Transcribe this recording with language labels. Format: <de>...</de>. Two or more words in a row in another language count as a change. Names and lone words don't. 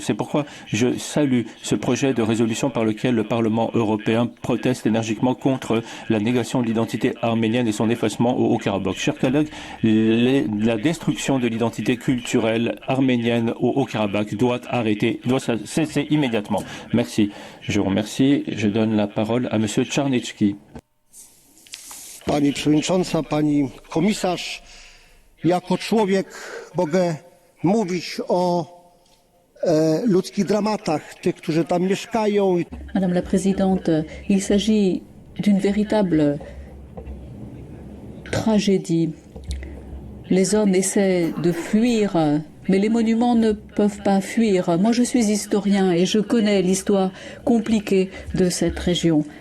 <fr>C'est pourquoi je salue ce projet de résolution par lequel le Parlement européen proteste énergiquement contre la négation de l'identité arménienne et son effacement au Haut-Karabakh. Chers collègues, la destruction de l'identité culturelle arménienne au Haut-Karabakh doit cesser immédiatement. Merci. Je vous remercie. Je donne la parole à Monsieur Czarnecki.</fr> <pl>Pani Przewodnicząca, Pani Komisarz, jako człowiek mogę mówić o ludzkich dramatach tych, którzy tam mieszkają.</pl> <fr>Madame la Présidente, il s'agit d'une véritable tragédie. Les hommes essaient de fuir, mais les monuments ne peuvent pas fuir. Moi, je suis historien et je connais l'histoire compliquée de cette région.</fr>